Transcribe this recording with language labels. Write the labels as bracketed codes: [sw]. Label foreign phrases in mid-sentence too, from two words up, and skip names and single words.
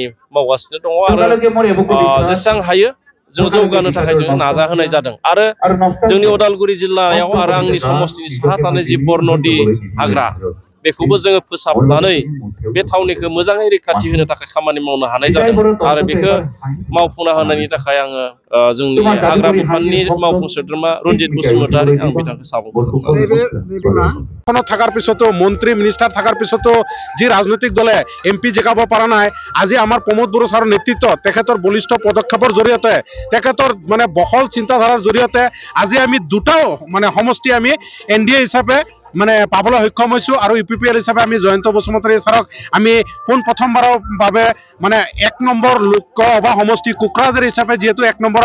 [brx] मावगासिनो दङ आरो जेसेबां हायो जों जौगानो थाखाय जों नाजाहोनाय जादों आरो जोंनि उदालगुरि जिल्लायाव आरो आंनि समष्टिनि साहा थानाय जि बरनदि हाग्रा बेखौबो जोङो फोसाबनानै बे थावनिखौ मोजाङै रैखाथि होनो थाखाय खामानि मावनो हानाय जादों आरो बेखौ मावफुंना होनायनि थाखाय आङो जोंनि हाग्रा बिफाननि मावफुं सोद्रोमा रन्जित बसुमतारी आं बिथांखौ साबायखर [as] কোনো থাকার পিছতো মন্ত্রী মিনিস্টার থাকার পিছতো যে রাজনৈতিক দলে এমপি জেগাব পারা নাই আজি আমার প্রমোদ বড়ো ছাৰৰ নেতৃত্বত তেখেতৰ বলিষ্ঠ পদক্ষেপৰ জৰিয়তে তেখেতৰ মানে বহল চিন্তাধাৰাৰ জৰিয়তে আজি আমি দুটাও মানে সমষ্টি আমি এনডিএ হিচাপে মানে পাবলৈ সক্ষম হৈছো আৰু ইউপিপিএল হিচাপে আমি জয়ন্ত বসুমতাৰী ছাৰক আমি প্ৰথমবাৰৰ বাবে মানে 1 নম্বৰ লোকসভা সমষ্টি কোকৰাঝাৰ হিচাপে যেহেতু 1 নম্বৰ